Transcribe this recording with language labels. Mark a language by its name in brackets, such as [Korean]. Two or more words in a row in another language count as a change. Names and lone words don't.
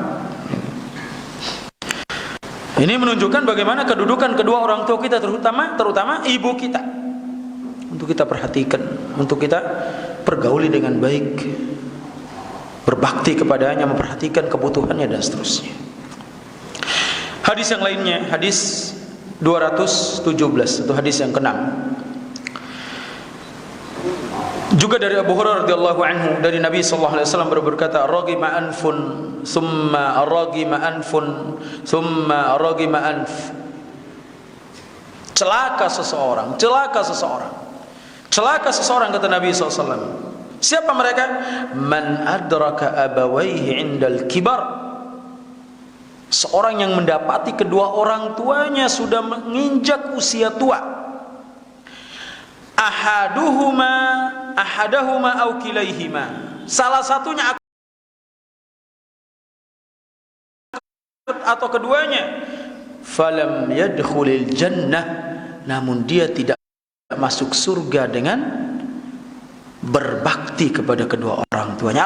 [Indonesian] Ini menunjukkan bagaimana kedudukan kedua orang tua kita, terutama ibu kita, untuk kita perhatikan, untuk kita pergauli dengan baik, berbakti kepadanya, memperhatikan kebutuhannya dan seterusnya. Hadis yang lainnya, hadis 217, itu hadis yang ke-6. Juga dari Abu Hurairah [Arabic] رضي الله عنه, [Indonesian] dari Nabi [Arabic] صلى الله عليه وسلم [Indonesian] berkata, [Arabic] رغم أنف ثم رغم أنف ثم رغم أنف. [Indonesian] Celaka seseorang, celaka seseorang, celaka seseorang, kata Nabi [Arabic] صلى الله عليه وسلم. [Indonesian] Siapa mereka? [Arabic] من أدرك أبويه عند الكبر. [Indonesian] Seorang yang mendapati kedua orang tuanya sudah menginjak usia tua. [Arabic] أحدهما أو كليهما, [Indonesian] salah satunya atau keduanya, [Arabic] فلم يدخل الجنة, [Indonesian] namun dia tidak masuk surga dengan berbakti kepada kedua orang tuanya.